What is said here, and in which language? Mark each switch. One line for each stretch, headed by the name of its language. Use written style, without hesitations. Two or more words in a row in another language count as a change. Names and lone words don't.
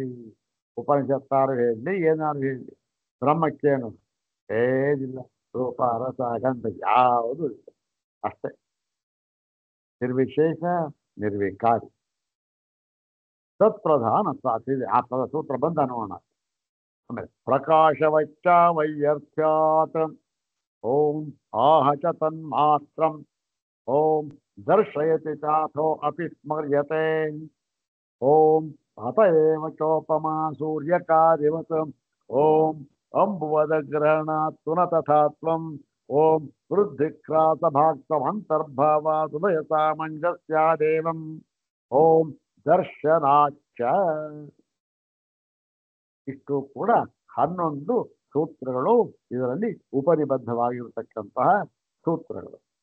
Kannada: ಉಪನಿಷತ್ತಾರು ಹೇಳಿ, ಏನಾರು ಹೇಳಿ, ಬ್ರಹ್ಮಕ್ಕೇನು ಏನಿಲ್ಲ, ರೂಪ ರಸ ಗಂಧ ಯಾವುದು ಇಲ್ಲ, ಅಷ್ಟೇ.
Sanskrit: ನಿರ್ವಿಶೇಷ ನಿರ್ವಿಕಾರಿ ತತ್ಪ್ರಧಾನ.
Kannada: ಆ ಪದ ಸೂತ್ರ ಬಂದ ನೋಡೋಣ. ಆಮೇಲೆ
Sanskrit: ಪ್ರಕಾಶವಚ್ಚ ವೈಯರ್ಥ್ಯಾತ್. ಓಂ ಆಹ ಚ ತನ್ಮಾತ್ರಂ. ಓಂ ದರ್ಶಯತಿ ಚಾಥೋ ಅಪಿ ಸ್ಮರ್ಯತೆ. ಓಂ ಅತ ಏವ ಚೋಪಮಾ ಸೂರ್ಯಕಾರಿವತ್. ಓಂ ಅಂಬುವದಗ್ರಹಣಾತ್ ನ ತಥಾ ತ್ವಂ. ಓಂ ವೃದ್ಧಿಕ್ರಾಸಭಾಕ್ತಮಂತರ್ಭಾವಾದುಭಯ ಸಾಮಂಜಸ್ಯಾದೇವಂ. ಓಂ ದರ್ಶನಾಚ್ಚ.
Kannada: ಇಷ್ಟು ಕೂಡ 11 ಸೂತ್ರಗಳು ಇದರಲ್ಲಿ ಉಪನಿಬದ್ಧವಾಗಿರತಕ್ಕಂತಹ ಸೂತ್ರಗಳು.